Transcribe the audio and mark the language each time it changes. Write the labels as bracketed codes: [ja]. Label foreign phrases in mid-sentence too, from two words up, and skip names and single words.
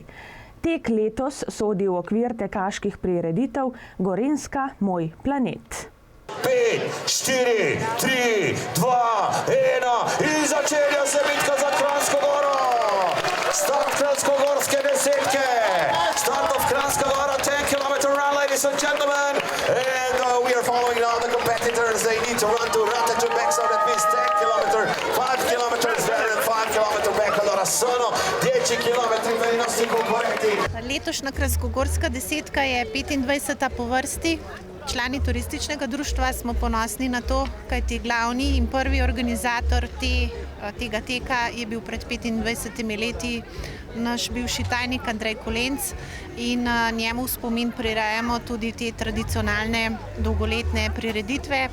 [sl] Tek letos sodi v okvir tekaških prireditev Gorenjska moj planet. 5, 4, 3, 2, 1 in začenja se bitka za Kranjsko Goro. Start kranjskogorske desetke. [en] Start of Kranjska Gora, 10 km run, ladies and gentlemen. And we are following now the competitors. They need to run to Rateč and back, so that means 10 km, 5 km there and 5 km back. [it] Allora sono 10 km per i nostri concorrenti. [sl] Letošnja kranjskogorska desetka je 25. po vrsti. Člani Turističnega društva smo ponosni na to, kajti glavni in prvi organizator tega teka je bil pred 25 leti naš bivši tajnik Andrej Kolenc in njemu v spomin prirejamo tudi te tradicionalne dolgoletne prireditve.